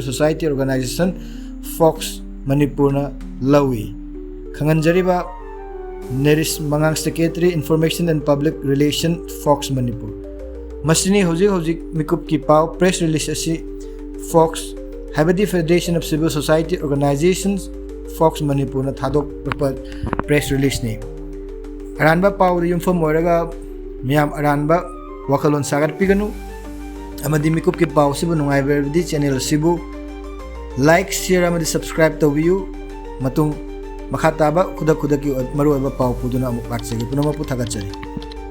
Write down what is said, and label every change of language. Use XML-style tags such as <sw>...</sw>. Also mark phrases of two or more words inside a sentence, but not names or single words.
<en>Society Organization</en> <mni>FOCS Manipurna lawi khanganjariba Neris Mangang</mni> <en>Secretary Information and Public Relation</en> <mni>FOCS Manipur Masini hojik mikup ki pau</mni> <en>press release</en> <mni>asi FOCS Habadi Federation of Civil Society Organizations FOCS Manipur na thadok</mni> <en>press release</en> <mni>ni aranba pau Yumpham oraga miyam aranba wakalon sagar piganu amadi mikup ki pau sibu nungai berdi channel sibu</mni> <en>like share</en> <mni>amadi subscribe tawiyu matung makhataba kuda ki maru ba pau puduna amuk laksagi punama pu thagachari</mni>